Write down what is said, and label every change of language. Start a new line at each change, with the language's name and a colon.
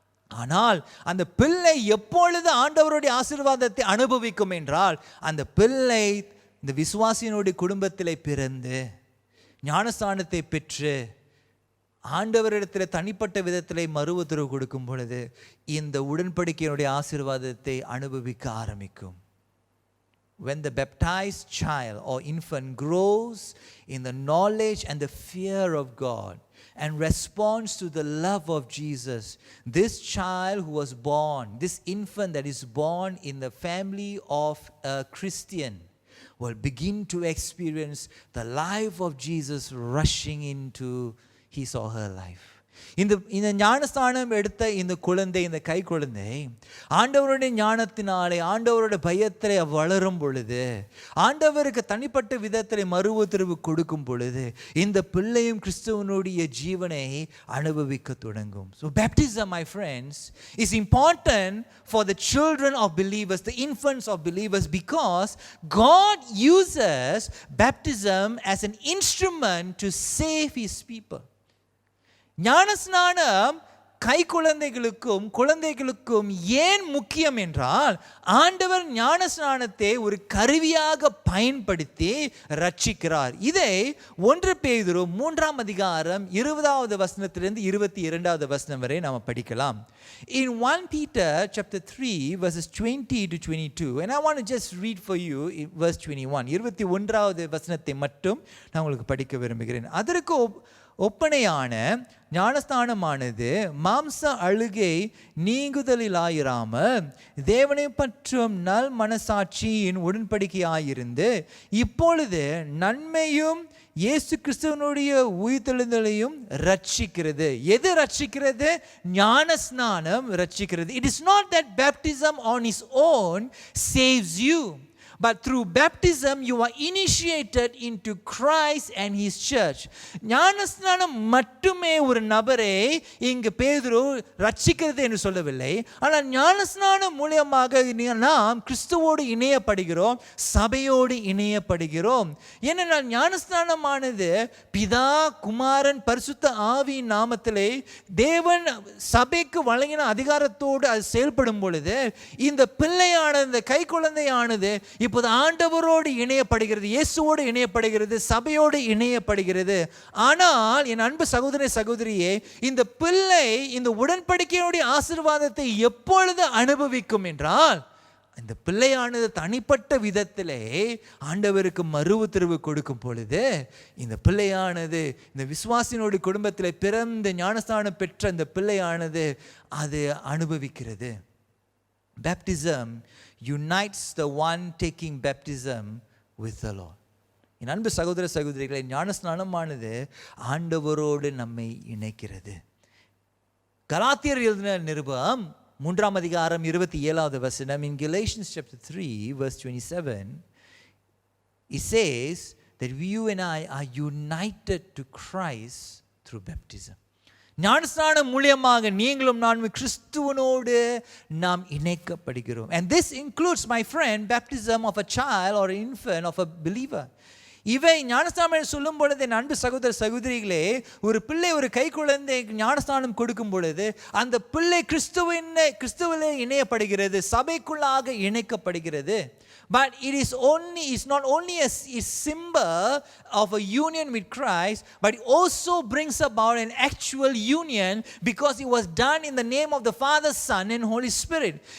Tamil: ஆனால் அந்த பிள்ளை எப்பொழுது ஆண்டவருடைய ஆசீர்வாதத்தை அனுபவிக்கும் என்றால் அந்த பிள்ளை இந்த விசுவாசியினுடைய குடும்பத்திலே பிறந்து ஞானஸ்தானத்தை பெற்று ஆண்டவரிடத்தில் தனிப்பட்ட விதத்திலே மறு உத்தரவு கொடுக்கும் பொழுது இந்த உடன்படிக்கையினுடைய ஆசீர்வாதத்தை அனுபவிக்க ஆரம்பிக்கும்.
English: When the baptized child or infant grows in the knowledge and the fear of God and responds to the love of Jesus, this child who was born, this infant that is born in the family of a Christian, will begin to experience the life of Jesus rushing into his or her life.
Tamil: இந்த ஞானஸ்தானம் எடுத்த இந்த குழந்தை, இந்த கை குழந்தை ஆண்டவருடைய ஞானத்தினாலே ஆண்டவருடைய பயத்தில் வளரும் பொழுது, ஆண்டவருக்கு தனிப்பட்ட விதத்தில் மறு உத்தரவு கொடுக்கும் பொழுது, இந்த பிள்ளையும் கிறிஸ்துவனுடைய ஜீவனை அனுபவிக்க தொடங்கும்.
English: So baptism, my friends, is important for the children of believers, the infants of believers, because God uses baptism as an instrument to save his people.
Tamil: ஞானஸ்நானம் கை குழந்தைகளுக்கும் ஏன் முக்கியம் என்றால், ஆண்டவர் ஞானஸ்நானத்தை ஒரு கருவியாக பயன்படுத்தி ரட்சிக்கிறார். இதை 1 பேதுரு 3 அதிகாரம் 20வது வசனத்திலிருந்து 22வது வசனம் வரை நாம் படிக்கலாம்.
English: In 1 Peter chapter 3 verses 20 to 22, and I want to just read for you in verse 21.
Tamil: 21வது வசனத்தை மட்டும் நான் உங்களுக்கு படிக்க விரும்புகிறேன். அதற்கு ஒப்பனையான ஞானஸ்தானமானது மாம்ச அழுகை நீங்குதலிலாயிராமல் தேவனை பற்றும் நல் மனசாட்சியின் உடன்படிக்கையாயிருந்து இப்பொழுது நன்மையும் இயேசு கிறிஸ்துவனுடைய உயிர்த்தெழுதலையும் ரட்சிக்கிறது. எது ரட்சிக்கிறது? ஞானஸ்நானம் ரட்சிக்கிறது.
English: It is not that baptism on its own saves you, but through baptism you are initiated into Christ and his church.
Tamil: ஞானஸ்நானம் மட்டுமே ஒரு நபரை இங்கு பேதுரு ரட்சிக்கிறது என்று சொல்லவில்லை. ஆனால் ஞானஸ்நானம் மூலமாக நாம் கிறிஸ்துவோடு இணையப்படுகிறோம், சபையோடு இணையப்படுகிறோம். ஏனென்றால் ஞானஸ்நானமானது பிதா, குமாரன், பரிசுத்த ஆவியின் நாமத்திலே தேவன் சபைக்கு வழங்கின அதிகாரத்தோடு அது செயல்படும் பொழுது, இந்த பிள்ளையானது, இந்த கை குழந்தையானது இப்போது ஆண்டவரோடு இணையப்படுகிறது, இயேசுவோடு இணையப்படுகிறது, சபையோடு இணையப்படுகிறது. ஆனால் என் அன்பு சகோதர சகோதரியே, இந்த பிள்ளை இந்த உடன்படிக்கையுடைய ஆசீர்வாதத்தை எப்பொழுது அனுபவிக்கும் என்றால், இந்த பிள்ளையானது தனிப்பட்ட விதத்திலே ஆண்டவருக்கு மறு உத்தரவு கொடுக்கும் பொழுது, இந்த பிள்ளையானது இந்த விசுவாசினுடைய குடும்பத்தில் பிறந்த ஞானஸ்தானம் பெற்ற இந்த பிள்ளையானது அது அனுபவிக்கிறது.
English: Baptism unites the one taking baptism with the Lord.
Tamil: என் அன்பு சகோதர சகோதரிகளை, ஞானஸ்நானமானது ஆண்டவரோடு நம்மை இணைக்கிறது. கலாத்தியர் எழுதின நிருபம் 3 அதிகாரம் 27வது வசனம்,
English: in Galatians chapter 3 verse 27, it says that you and I are united to Christ through baptism.
Tamil: ஞானஸ்நானம் மூலமாக நீங்களும் நானும் கிறிஸ்துவனோடு நாம் இணைக்கப்படுகிறோம்.
English: And this includes, my friend, baptism of a child or an infant of a believer.
Tamil: இவை ஞானஸ்நானம் சொல்லும் பொழுது, என் அன்பு சகோதர சகோதரிகளே, ஒரு பிள்ளை, ஒரு கை குழந்தை ஞானஸ்நானம் கொடுக்கும் பொழுது அந்த பிள்ளை கிறிஸ்துவிலே இணையப்படுகிறது, சபைக்குள்ளாக இணைக்கப்படுகிறது.
English: But it's not only a symbol of a union with Christ, but it also brings about an actual union because it was done in the name of the Father, Son and Holy Spirit.